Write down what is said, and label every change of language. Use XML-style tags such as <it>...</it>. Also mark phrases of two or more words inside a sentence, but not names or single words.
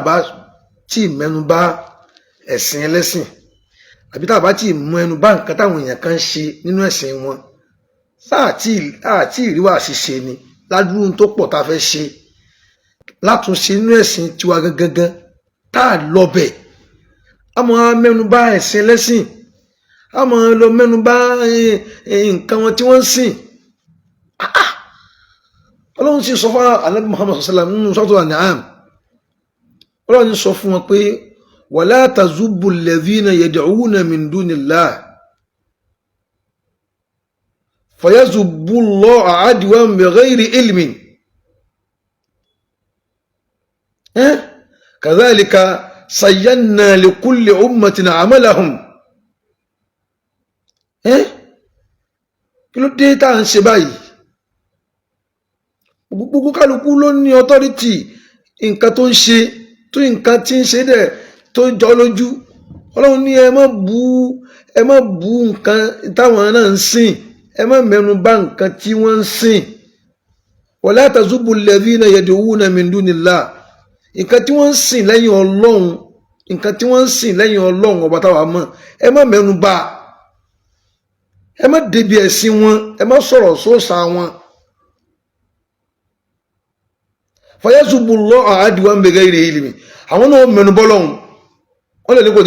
<yo>bá tí mẹ́nu bà ẹ̀sìn ẹlẹ́sìn àbí tá a bá tí mú ẹnu bà nǹkan táwọn èèyàn kan ṣe nínú ẹ̀sìn wọn àti ìríwá ṣíṣe ni ládùúgbò tó pọ̀ tá a fẹ́ ṣe látúnṣe nínú ẹ̀sìn tiwa gangan tá a lọ bẹ̀ a máa mẹ́nu bà ẹ̀sìn ẹlẹ́sìn a máa lọ mẹ́nu bà nǹkan wọn tí wọ́n ń sìn Ọlọ́run sì sọ fún Ànábì Muhammad sallallahu nínú Suratul An'am Ọlọ́run sọ fún wọn pé</yo> <ar>ولا تسبوا الذين يدعون من دون الله فيسبوا الله عدوا بغير علم كذلك زينا لكل أمة عملهم</ar> <yo>kí ló dé tá à ń ṣe báyìí gbogbo kálukú ló ní authority nǹkan tó ń ṣe tó nǹkan tí ń ṣe dẹ̀ tó jọ lójú Ọlọ́run ní ẹ má bú nǹkan táwọn náà ń sìn ẹ má mẹ́nu bà nǹkan tí wọ́n ń sìn</yo> <ar>ولا تسبوا الذين يدعون من دون الله</ar> <yo>nǹkan tí wọ́n ń sìn lẹ́yìn Ọlọ́run nǹkan tí wọ́n ń sìn lẹ́yìn Ọlọ́run ọba táwa mọ̀ ẹ má mẹ́nu bà ẹ má débi ẹ̀sìn wọn ẹ má sọ̀rọ̀ sóòṣà wọn</yo> <ar>فيسبوا الله عدوا بغير علم</ar> <yo>àwọn náà mẹ́nu bọ́ lọ́hùn wọ́n lè ní kò ní</yo>